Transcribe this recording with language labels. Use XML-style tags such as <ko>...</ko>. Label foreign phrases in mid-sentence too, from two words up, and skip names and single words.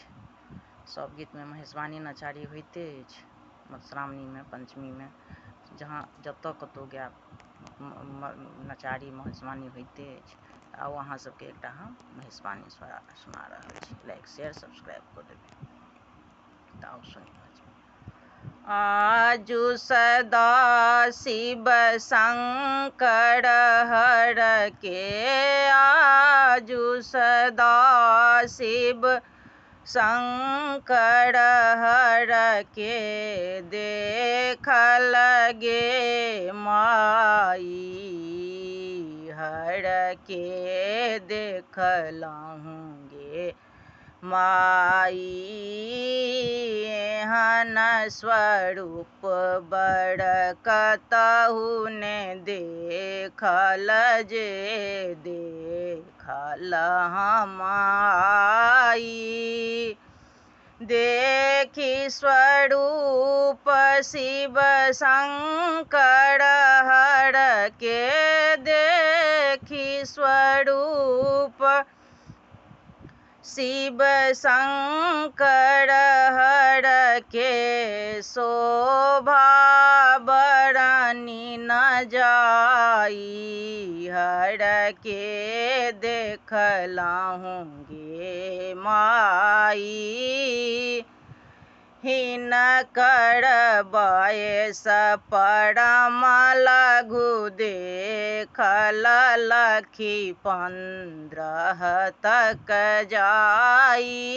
<mai>सब गीत में महेशवाणी नचारी होइते अछि। मधुश्रावणी में, पंचमी में, जहाँ जतऽ कतौ गायब नचारी महेशवाणी होइते अछि। आउ अहाँ सबके एकटा हम महेशवाणी सुना रहल छी।</mai> <en>like share subscribe</en> <mai>कऽ देबै। तऽ आउ सुनी। आजु सदा शिव शंकर हर के, आजु सदा शिव शंकर हर के, देखल गे माई हर के देखलहुँ गे माई, एहन स्वरूप बड़ कतहु ने देखल, जे देखल हम आई। देखी स्वरूप शिव शंकर हर के, देखी स्वरूप शिव शंकर हर के, शोभा बरनी न जाई हर के देखलहुँ गे माई। हिनकर बयस परम लघु देखल, लखी 15 तक जाई।</mai>